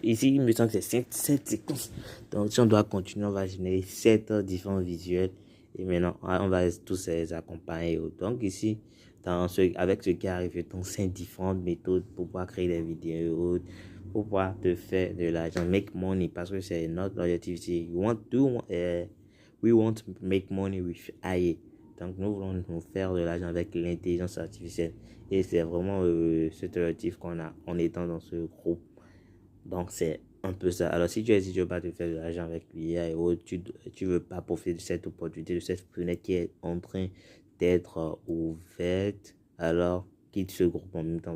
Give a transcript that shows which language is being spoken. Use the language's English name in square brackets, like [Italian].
[French] Ici, il me semble que c'est 7 séquences. Donc, si on doit continuer, on va générer 7 différents visuels. Et maintenant, on va tous les accompagner. Donc, ici, avec ce qui arrive, donc 5 différentes méthodes pour pouvoir créer des vidéos, pour pouvoir te faire de l'argent, [English] make money, [French] parce que c'est notre objectif ici. [English] We want to make money with AI. [French] Donc, nous voulons nous faire de l'argent avec l'intelligence artificielle. Et c'est vraiment cet objectif qu'on a en étant dans ce groupe. Donc, c'est un peu ça. Alors, si tu veux pas te faire de l'argent avec l'IA et autres, tu veux pas profiter de cette opportunité, de cette fenêtre qui est en train d'être ouverte, alors quitte ce groupe en même temps.